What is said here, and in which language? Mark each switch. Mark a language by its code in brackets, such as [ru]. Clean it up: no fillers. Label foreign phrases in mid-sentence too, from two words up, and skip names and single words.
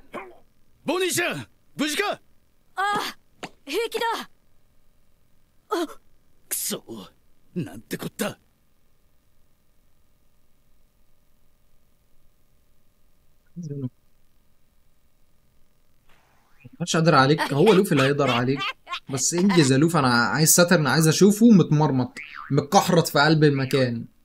[ja] ボニーちゃん無事か。ああ平気だなんてこった。 [ar] مش قادر عليك، هو لوفي اللي هيقدر عليك. بس انجز يا لوفي، انا عايز ساترن، عايز اشوفه متمرمط متكحرت في قلب المكان.